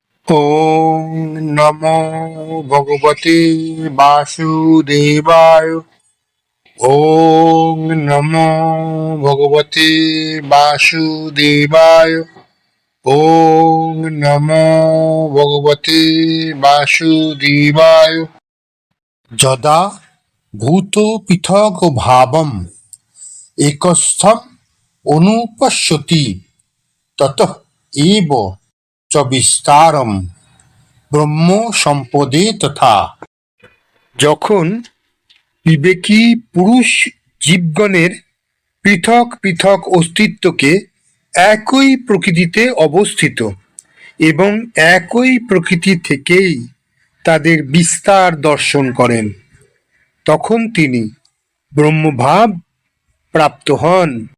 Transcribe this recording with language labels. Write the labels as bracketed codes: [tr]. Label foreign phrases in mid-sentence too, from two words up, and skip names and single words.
[sa] ওং নমো ভগবতে বাসুদেবায়। ওং নমো ভগবতে বাসুদেবায়। ওং নমো ভগবতে বাসুদেবায়। যদা ভূত পৃথক ভাবম একস্থম অনুপশ্যতি ততঃ এব চ বিস্তারম ব্রহ্ম সম্পদে তথা। [bn] যখন বিবেকী পুরুষ জীবগণের পৃথক পৃথক অস্তিত্বকে একই প্রকৃতিতে অবস্থিত এবং একই প্রকৃতি থেকেই তাদের বিস্তার দর্শন করেন, তখন তিনি ব্রহ্মভাব প্রাপ্ত হন।